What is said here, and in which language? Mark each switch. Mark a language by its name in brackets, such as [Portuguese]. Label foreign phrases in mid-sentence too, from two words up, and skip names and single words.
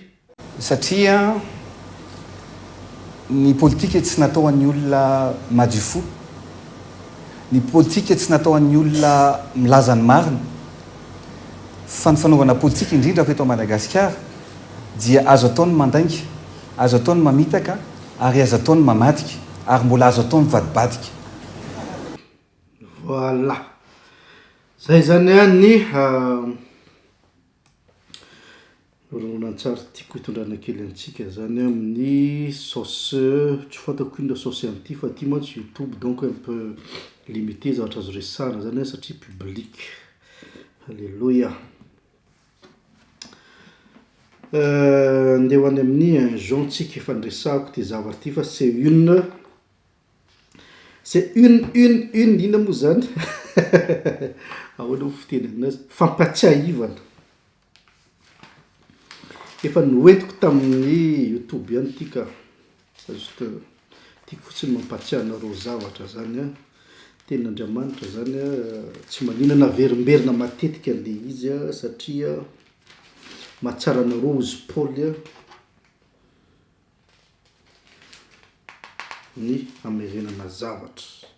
[Malagasy] satria ny politika tsy natao an'ny olona madio fo, ny politika tsy natao an'ny olona milaza ny marina, fa ny fanaovana politika indrindra fa eto Madagasikara dia azo ataony mandainga, azo ataony mamitaka ary azo ataony mamadika ary mbola azo ataony vadibadika. Voilà. Zay zany a ny horonan-tsara tiako hitondrana kely antsika zany amin'ny sauce tsy fantako inona sauce an'ity fa ty mantsy YouTube [French] donc un peu limité [Malagasy] zavatra azo resahana zany satria public. Alléluia. Andeha ho any amin'ny un Jean tsika efa niresahako ty zavatra ty fa [French] c'est une [Malagasy] inona moa zany ahoana ho fiteny aminazy fampatsiahivana. Efa noentiko tamin'ny YouTube ihany ty ka juste tiako fotsiny mampatsiahy anareo zavatra zany a tenin'Andriamanitra zany a tsy maninana verimberina matetika le izy a satria mahatsara anareo ozy Paoly ny amerenana zavatra.